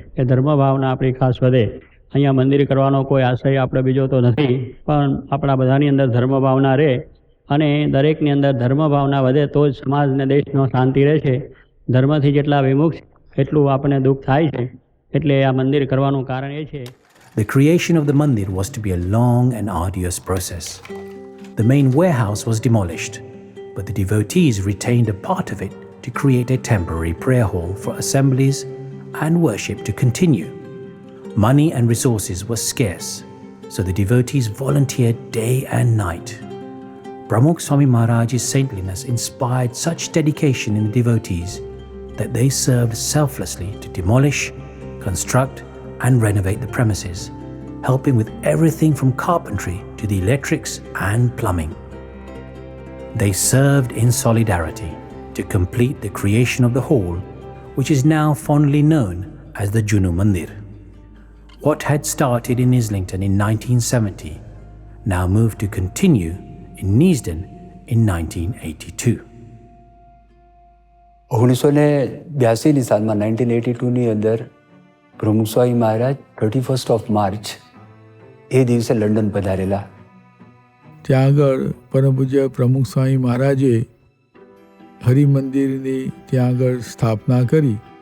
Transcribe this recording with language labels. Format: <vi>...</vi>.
<gu>એ ધર્મ ભાવના આપણી ખાસ વધે. અહીંયા મંદિર કરવાનો કોઈ આશય આપણે બીજો તો નથી, પણ આપણા બધાની અંદર ધર્મ ભાવના રહે અને દરેકની અંદર ધર્મ ભાવના વધે તો જ સમાજને દેશનો શાંતિ રહેશે. ધર્મથી જેટલા વિમુખ એટલું આપણને દુઃખ થાય છે. એટલે આ મંદિર કરવાનું કારણ એ છે.</gu> <en>The creation of the mandir was to be a long and arduous process. The main warehouse was demolished, but the devotees retained a part of it to create a temporary prayer hall for assemblies and worship to continue. Money and resources were scarce, so the devotees volunteered day and night. Pramukh Swami Maharaj's saintliness inspired such dedication in the devotees that they served selflessly to demolish, construct and renovate the premises, helping with everything from carpentry to the electrics and plumbing. They served in solidarity to complete the creation of the hall, which is now fondly known as the Junu Mandir. What had started in Islington in 1970 now moved to continue in Neasden in 1982.</en> <gu>1982ની સાલમાં 1982ની અંદર પ્રમુખ Swami Maharaj</gu> <en>31st of March</en> <gu>એ દિવસે London પધારેલા. ત્યાં આગળ પરમ પૂજ્ય પ્રમુખ સ્વામી મહારાજે હરિમંદિરની ત્યાં આગળ સ્થાપના કરી.</gu>